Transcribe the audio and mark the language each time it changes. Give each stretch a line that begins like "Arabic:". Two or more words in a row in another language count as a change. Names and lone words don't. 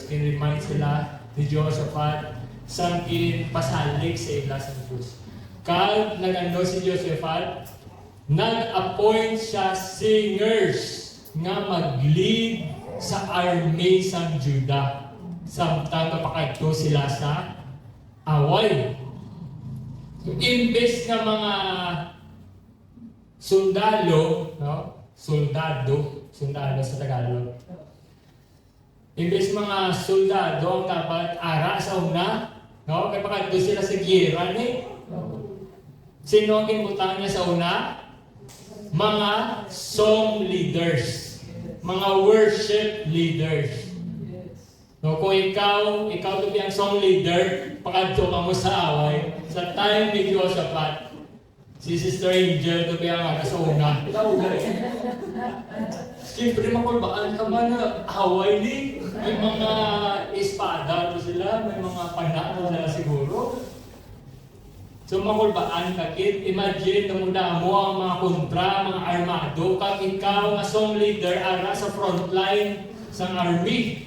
Hiligaynon: Gin-remind sila ni Jehoshaphat sa pasalig sa ila sa Diyos. Kaya nagando si Jehoshaphat, nag-appoint siya singers nga mag-lead sa army sa Judah. Samtang kapakadto sila sa away. So, imbes nga mga sundalo, no? Sundalo sa Tagalog. Imbes mga soldado ang dapat ara sa una, no?
Filipino: Kaya pagkat doon sila sa giyera
Hiligaynon: ni. Sino ang kinbutan niya sa una? Mga
English: song leaders,
Hiligaynon: mga
English: worship leaders.
Hiligaynon: No, kung ikaw to be ang
English: song leader,
Hiligaynon: pakadto ka mo sa away, sa time ni Jehoshaphat, si Sister Angel to be ang ara sa una. Siyempre makulbaan ka man na away ni. May mga espada to sila, may mga pana to sila siguro. So makulbaan ka kid, imagine na muna mo ang mga kontra, mga armado, kag ikaw nga
English: song leader
Hiligaynon: ara sa
English: front line
Hiligaynon: sa army.